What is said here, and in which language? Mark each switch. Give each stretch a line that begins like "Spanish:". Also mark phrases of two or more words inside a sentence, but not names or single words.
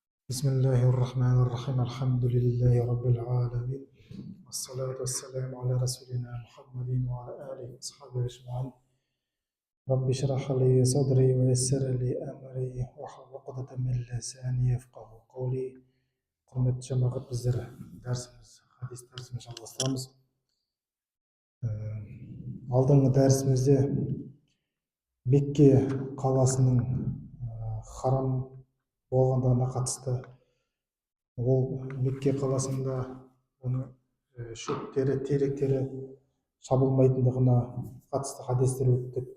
Arabic: بسم الله الرحمن الرحيم الحمد لله رب العالمين والصلاة والسلام على رسولنا محمد وعلى آله وصحبه أجمعين رب اشرح لي صدري ويسر لي أمري واحلل عقدة من لساني يفقه قولي.
Kazakh: Құрметті жамағат, біздер хадис дәрісіміз жалғастырамыз. Алдыңғы дәрісімізде Мекке қаласының харам болғандығына қатысты, ол Мекке қаласында оның шөптері, теректері шабылмайтындығына қатысты хадистер өттік.